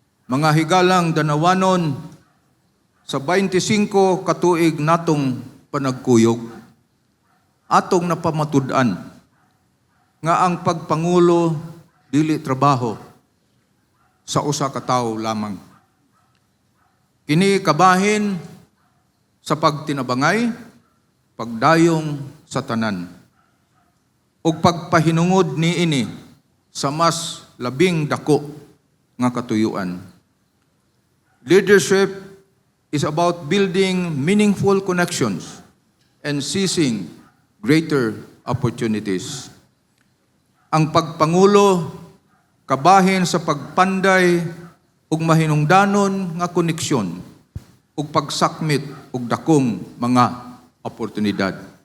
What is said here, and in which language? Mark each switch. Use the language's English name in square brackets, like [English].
[Cebuano] Mga higalang Danawanon, sa 25 katuig natong panagkuyog, atong napamatud-an nga ang pagpangulo dili trabaho sa usa ka tawo lamang. Kini kabahin sa pagtinabangay, pagdayong sa tanan, ug pagpahinungod niini sa mas labing dako nga katuyuan. [English] Leadership is about building meaningful connections and seizing greater opportunities. [Cebuano] Ang pagpangulo kabahin sa pagpanday ug mahinungdanon nga koneksyon ug pagsakmit ug dakong mga oportunidad.